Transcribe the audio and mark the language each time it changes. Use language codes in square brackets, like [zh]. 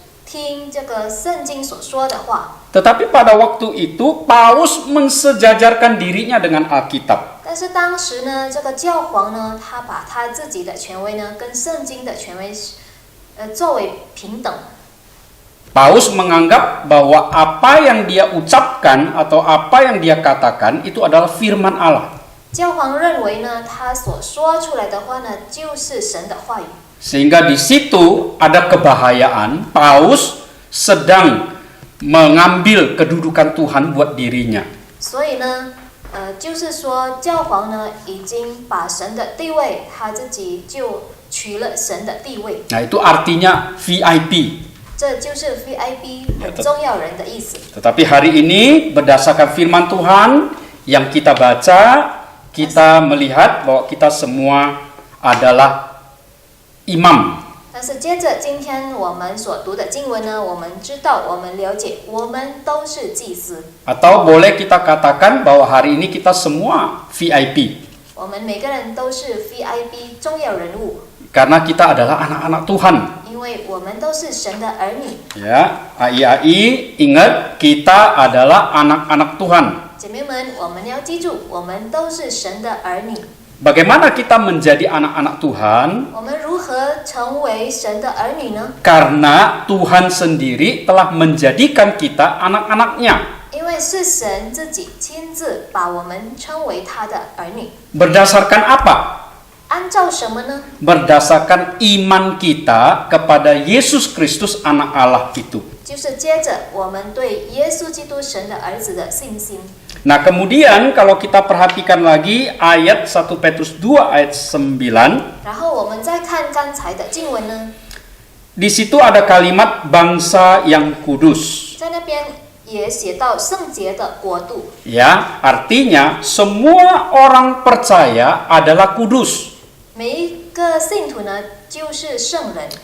[zh] 听这个圣经所说的话。 [id] Tetapi pada waktu itu Paus mensejajarkan dirinya dengan Alkitab. [zh] 但是当时呢，这个教皇呢，他把他自己的权威呢，跟圣经的权威，作为平等。 [id] Paus menganggap bahwa apa yang dia ucapkan atau apa yang dia katakan itu adalah firman Allah. [zh] 教皇认为呢，他所说出来的话呢，就是神的话语。 [id] Sehingga di situ ada kebahayaan Paus sedang mengambil kedudukan Tuhan buat dirinya. [zh] 所以呢，就是说教皇呢，已经把神的地位，他自己就取了神的地位。 [id] Nah, itu artinya VIP. [zh] 这就是 VIP 很重要人的意思。 [id] Tetapi hari ini berdasarkan firman Tuhan yang kita baca, kita melihat bahwa kita semua adalah imam. [zh] 但是接着今天我们所读的经文呢，我们知道，我们了解，我们都是祭司。 [id] Atau boleh kita katakan bahwa hari ini kita semua VIP. [zh] 我们每个人都是 VIP 重要人物， [id] Karena kita adalah anak-anak Tuhan. [zh] 因为我们都是神的儿女。 [id] Ya, AI ingat kita adalah anak-anak Tuhan. [zh] 姐妹们，我们要记住，我们都是神的儿女。 [id] Bagaimana kita menjadi anak-anak Tuhan? [zh] 我们如何成为神的儿女呢？ [id] Karena Tuhan sendiri telah menjadikan kita anak-anaknya. [zh] 因为是神自己亲自把我们称为他的儿女。 [id] Berdasarkan apa? [zh] 按照什么呢？ [id] Berdasarkan iman kita kepada Yesus Kristus anak Allah itu. [zh] 就是接着我们对耶稣基督神的儿子的信心。 [id] Nah, kemudian kalau kita perhatikan lagi ayat 1 Petrus 2 ayat 9, [zh] 然后我们再看刚才的经文呢， [id] di situ ada kalimat bangsa yang kudus. [zh] 在那边也写到圣洁的国度。 [id] Ya, artinya semua orang percaya adalah kudus. [zh] 每一个信徒呢，就是圣人。